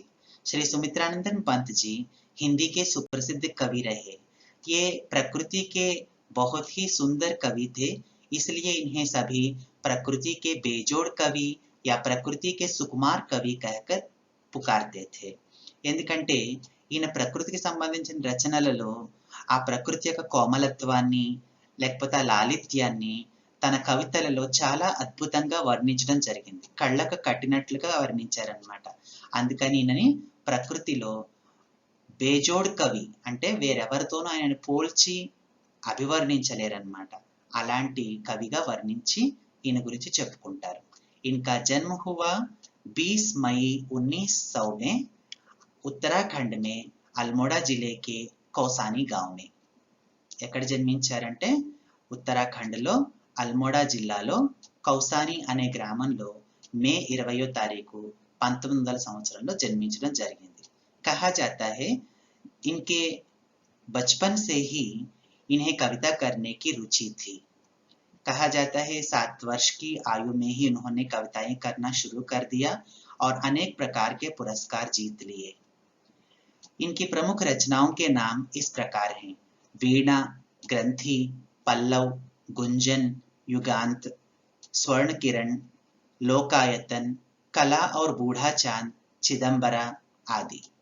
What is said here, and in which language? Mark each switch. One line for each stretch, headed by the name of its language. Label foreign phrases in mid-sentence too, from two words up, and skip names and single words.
Hindi: श्री सुमित्रानंदन पंत जी हिंदी के सुप्रसिद्ध कवि रहे. ये प्रकृति के बहुत ही सुंदर कवि थे, इसलिए इन्हें सभी प्रकृति के बेजोड़ कवि या प्रकृति के सुकुमार कवि कहकर पुकारते थे.
Telugu: ఎందుకంటే ఈయన ప్రకృతికి సంబంధించిన రచనలలో ఆ ప్రకృతి యొక్క కోమలత్వాన్ని లేకపోతే ఆ లాలిత్యాన్ని తన కవితలలో చాలా అద్భుతంగా వర్ణించడం జరిగింది. కళ్ళకు కట్టినట్లుగా వర్ణించారనమాట. అందుకని ఈయనని ప్రకృతిలో బేజోడ్ కవి, అంటే వేరెవరితోనూ ఆయనను పోల్చి అభివర్ణించలేరన్నమాట. అలాంటి కవిగా వర్ణించి ఈయన గురించి చెప్పుకుంటారు.
Hindi: इनका जन्म हुआ 20 मई 1900 में उत्तराखंड में अल्मोड़ा जिले के कौसानी गांव में.
Telugu: ఎక్కడ జన్మించారంటే ఉత్తరాఖండ్లో అల్మోడా జిల్లాలో కౌసాని అనే గ్రామంలో మే 20వ తారీఖు 1900 సంవత్సరంలో జన్మించడం జరిగింది.
Hindi: कहा जाता है इनके बचपन से ही इन्हें कविता करने की रुचि थी. कहा जाता है 7 वर्ष की आयु में ही उन्होंने कविताएं करना शुरू कर दिया और अनेक प्रकार के पुरस्कार जीत लिए. इनकी प्रमुख रचनाओं के नाम इस प्रकार हैं: वीणा, ग्रंथि, पल्लव, गुंजन, युगांत, स्वर्ण किरण, लोकायतन, कला और बूढ़ा चांद, चिदंबरा आदि.